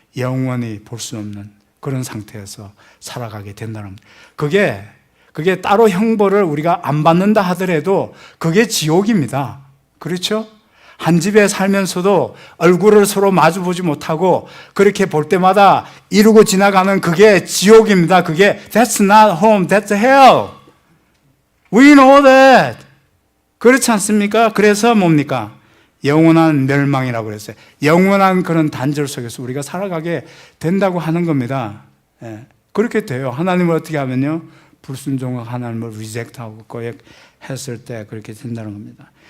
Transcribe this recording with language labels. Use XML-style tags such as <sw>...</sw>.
<ko>영원히 볼 수 없는 그런 상태에서 살아가게 된다는 겁니다. 그게 따로 형벌을 우리가 안 받는다 하더라도 그게 지옥입니다. 그렇죠? 한 집에 살면서도 얼굴을 서로 마주보지 못하고 그렇게 볼 때마다 이루고 지나가는 그게 지옥입니다. 그게</ko> <en>That's not home, that's hell. We know that.</en> <ko>그렇지 않습니까? 그래서 뭡니까? 영원한 멸망이라고 그랬어요. 영원한 그런 단절 속에서 우리가 살아가게 된다고 하는 겁니다. 예. 그렇게 돼요. 하나님을 어떻게 하면요? 불순종하고 하나님을 리젝트하고 거역했을 때 그렇게 된다는 겁니다.</ko>